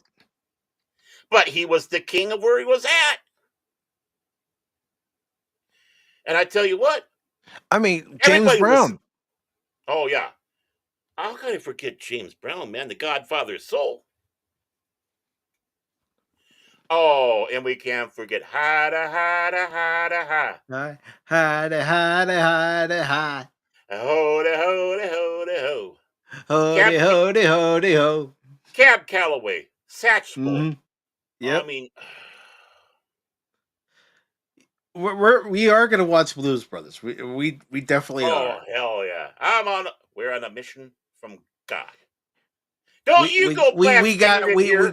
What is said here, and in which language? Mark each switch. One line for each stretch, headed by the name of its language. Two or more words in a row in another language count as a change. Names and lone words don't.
English: But he was the king of where he was at. And I tell you what, I mean, James everybody listened. Brown. Oh yeah, how could I forget James Brown, man, the Godfather's soul? Oh, and we can't forget ha da ha da ha da ha. Hi, hi, hi, hi, hi. Ho da ho da ho da ho. Hody, Cab hody, hody, ho. Cab Calloway, Satchmo. Mm-hmm. I Yep. mean, We are gonna watch Blues Brothers. We definitely oh are. hell yeah! We're on a mission from God. Don't you go blaspheming in here.